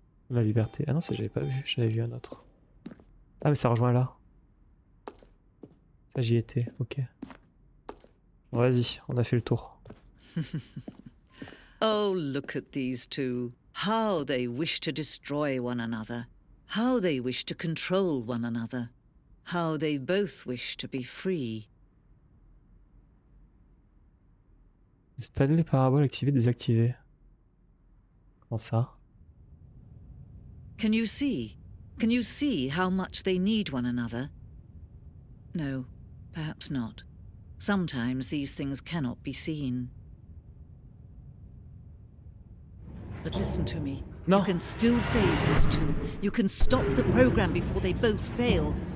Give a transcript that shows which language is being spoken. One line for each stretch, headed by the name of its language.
French: La liberté. Ah non ça j'avais pas vu, j'avais vu un autre. Ah mais ça rejoint là. Ça j'y étais, ok. Bon, vas-y, on a fait le tour.
English: Oh, look at these two. How they wish to destroy one another. How they wish to control one another. How they both wish to be free.
French: Stanley les paraboles activées, désactivées. Comment ça?
English: Can you see? Can you see how much they need one another? No, perhaps not. Sometimes these things cannot be seen. But listen to me. No. You can still save these two. You can stop the program before they both fail.